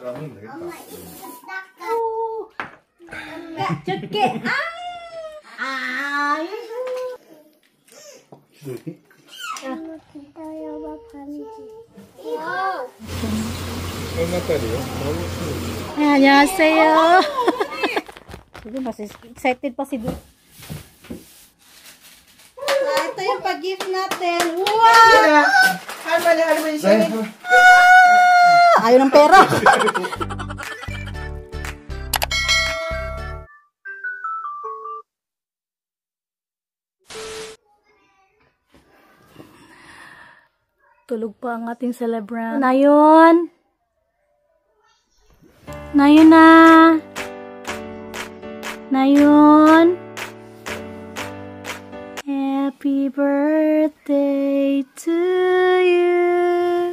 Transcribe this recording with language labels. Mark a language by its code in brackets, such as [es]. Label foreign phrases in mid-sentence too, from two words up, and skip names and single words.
[ko] 엄마 줄게. 기다려봐 반지. 얼마짜리요? 안녕하세요. [tl] Sige, mas excited pa si Du. Ito yung pag-gift natin. Wow! [ko] 할머니 생일. [tl] Ayaw ng pera. Tulog pa ang ating celebrant. Nayon! Nayon na! Nayon! [en] Happy birthday to you!